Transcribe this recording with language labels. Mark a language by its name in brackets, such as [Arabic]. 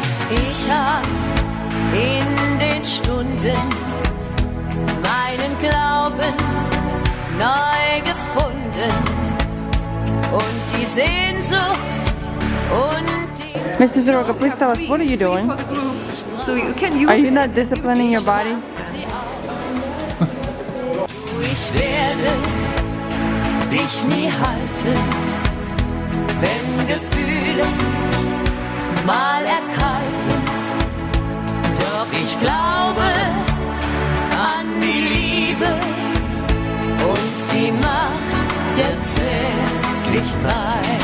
[German] Ich hab in den Stunden meinen Glauben neu gefunden und die Sehnsucht und die... [English] Mr. Soroka, please tell us, what are you doing? So you can use Are you not disciplining your body? [German] Ich werde dich nie halten, wenn Gefühle mal erkalten. Doch ich glaube an die Liebe und die Macht der Zärtlichkeit.